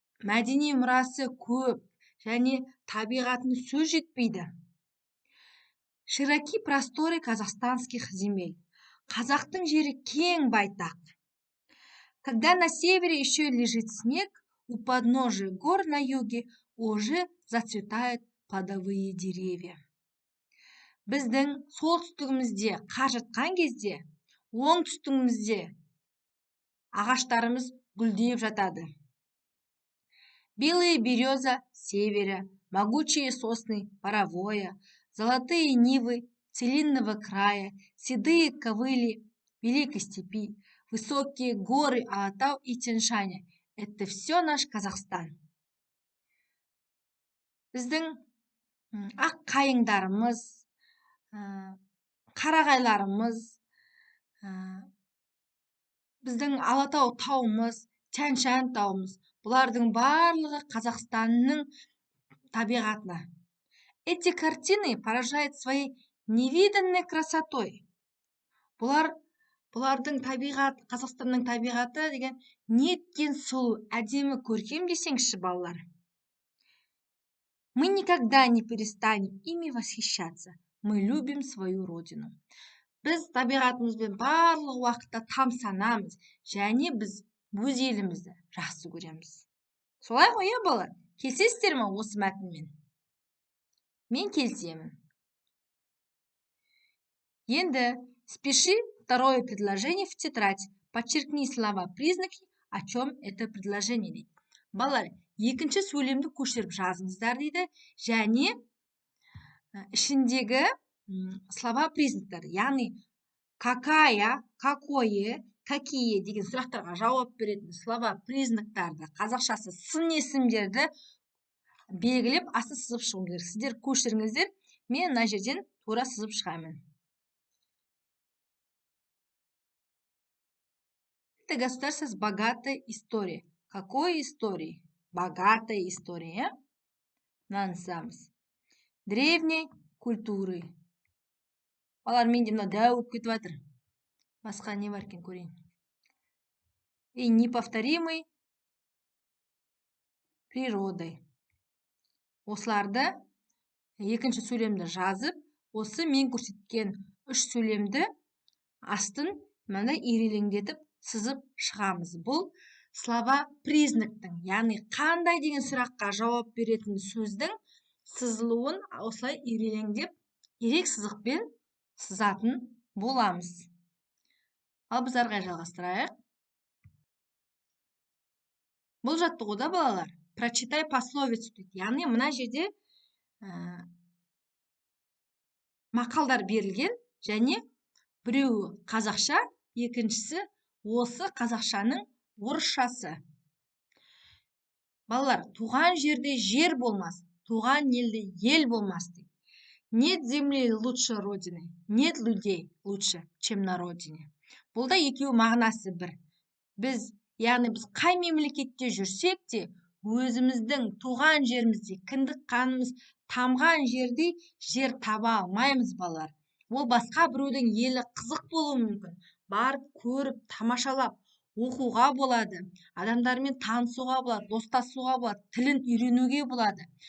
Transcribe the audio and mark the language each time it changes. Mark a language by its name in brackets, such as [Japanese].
[Kazakh] Мәдени мұрасы көп және табиғатын сөз жетпейді. [Russian] Широки просторы казахстанских земель. [Kazakh] Қазақтың жері кең байтақ. [Russian] Когда на севере еще лежит снег, у подножия гор на юге уже зацветают плодовые деревья. [Kazakh] Біздің солтүстігімізде қар жатқан кезде, оңтүстігімізде ағаштарымыз гүлдеп жатады. [Russian] Белые береза севера, могучие сосны Боровоя, золотые нивы целинного края, седые ковыли Великой степи, высокие горы Алатау и Тянь-Шаня. Это все наш Казахстан. [Kazakh] Біздің ақ қайыңдарымыз, қарағайларымыз, біздің Алатау тауымыз, Тянь-Шань тауымыз, бұлардың барлығы Қазақстанның табиғатына. [Russian] Эти картины поражают своей невиданной красотой. [Kazakh] Бұлардың табиғат, Қазақстанның табиғаты деген неткен сұлу, әдемі, көркем десеңші балалар. [Russian] Мы никогда не перестанем ими восхищаться. Мы любим свою родину. [Kazakh] Біз табиғатымызбен барлық уақытта тамсанамыз, және біз өз елімізді жақсы көреміз. Солай ғой, балалар? Келісесіздер ме осы мәтінмен? Мен келісемін. Енді [Russian] спеши второе предложение в тетрадь. Подчеркни слова-признаки, о чем это предложение [Kazakh] дейді. Балалар, екінші сөйлемді көшіріп жазыңыздар дейді, және ішіндегі слова-признактар, яғни [Russian] какая, какое, какие [Kazakh] деген сұрақтарға жауап беретін слова-признактарды, қазақшасы сын есімдерді белгілеп астын сызып шығу керек. Сіздер көшіріңіздер, мен мына жерден тура сызып шығамын. [Russian] Это государство с богатой историей. Какой историей? Богатой историей. [Kazakh] Нансамыз. [Russian] Древней культуры. [Kazakh] Балар, менде мына дәу болып кетіп жатыр. Басқа не бар екен көрейін. [Russian] И неповторимой природой. [Kazakh] Осыларды екінші сөйлемді жазып, осы мен көрсеткен үш сөйлемді астын мынандай ирелеңдетіп сызып шығамыз. Бұл слова признактың, яғни қандай деген сұраққа жауап беретін сөздің сызылуын осылай ирелеңдеп, ерек сызықпен сызатын боламыз. Ал біз ары қарай жалғастырайық. Бұл жаттығуда балалар, [Russian] прочитай пословицу [Kazakh] дейді. Яғни мына жерде мақалдар берілген, және біреуі қазақша, екіншісі осы қазақшаның орысшасы. Балалар, туған жерде жер болмас, туған елде ел болмас дейді. Нет земли лучше родины, нет людей лучше, чем на родине. Бұл да екеуі мағынасы бір. Яғни біз қай мемлекетте жүрсек те, өзіміздің туған жерімізде кіндік қанымыз тамған жерде жер таба алмаймыз балалар. Ол басқа біреудің елі қызық болуы мүмкін. Барып, көріп, тамашалап, оқуға болады, адамдармен танысуға болады, достасуға болады, тілін үйренуге болады.